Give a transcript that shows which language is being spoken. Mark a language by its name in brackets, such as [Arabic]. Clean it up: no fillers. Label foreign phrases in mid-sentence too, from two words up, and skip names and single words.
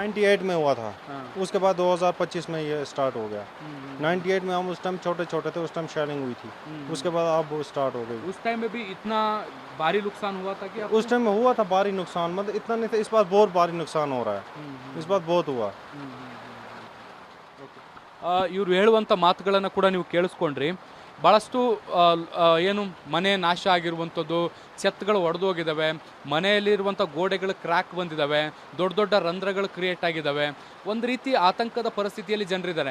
[Hindi] 98 में हुआ था, उसके बाद 2025 में ये स्टार्ट हो गया। 98 में हम उस टाइम छोटे छोटे थे, उस टाइम शेलिंग हुई थी, उसके बाद अब वो स्टार्ट हो गई। उस टाइम में भी इतना भारी नुकसान हुआ था क्या? उस टाइम में हुआ था भारी नुकसान, मतलब इतना नहीं था, इस बार बहुत भारी नुकसान हो रहा है, इस बार बहुत हुआ। [Kannada] ಇವ್ರು ಹೇಳುವಂಥ ಮಾತುಗಳನ್ನು ಕೂಡ ನೀವು ಕೇಳಿಸ್ಕೊಂಡ್ರಿ. ಭಾಳಷ್ಟು ಏನು ಮನೆ ನಾಶ ಆಗಿರುವಂಥದ್ದು, ಛತ್ಗಳು ಒಡೆದೋಗಿದ್ದಾವೆ, ಮನೆಯಲ್ಲಿರುವಂಥ ಗೋಡೆಗಳು ಕ್ರ್ಯಾಕ್ ಬಂದಿದ್ದಾವೆ, ದೊಡ್ಡ ದೊಡ್ಡ ರಂಧ್ರಗಳು ಕ್ರಿಯೇಟ್ ಆಗಿದ್ದಾವೆ. ಒಂದು ರೀತಿ ಆತಂಕದ ಪರಿಸ್ಥಿತಿಯಲ್ಲಿ ಜನರಿದ್ದಾರೆ.